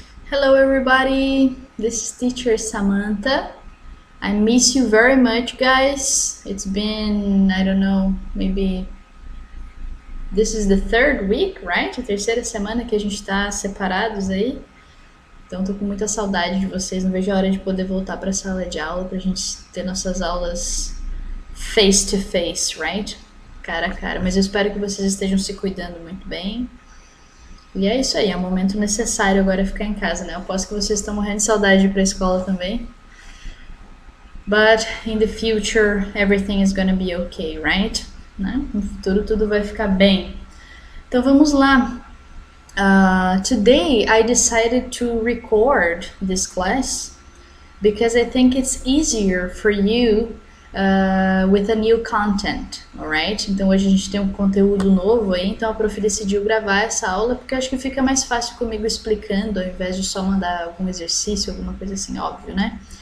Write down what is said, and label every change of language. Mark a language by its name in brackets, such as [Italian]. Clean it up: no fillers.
[English] Hello everybody, this is teacher Samantha. I miss you very much, guys. It's been, I don't know, maybe this is the third week, right? [Portuguese] A terceira semana que a gente tá separados aí. Então tô com muita saudade de vocês, não vejo a hora de poder voltar pra sala de aula pra gente ter nossas aulas [English] face to face, right? [Portuguese] Cara a cara. Mas eu espero que vocês estejam se cuidando muito bem. E é isso aí, é um momento necessário agora ficar em casa, né? Eu aposto que vocês estão morrendo de saudade de ir pra escola também. [English] But in the future, everything is gonna be okay, right? [Portuguese] Né? No futuro tudo vai ficar bem. Então vamos lá. [English] Today I decided to record this class because I think it's easier for you with a new content, alright? [Portuguese] Então hoje a gente tem um conteúdo novo aí, então a prof decidiu gravar essa aula porque eu acho que fica mais fácil comigo explicando ao invés de só mandar algum exercício, alguma coisa assim, óbvio, né?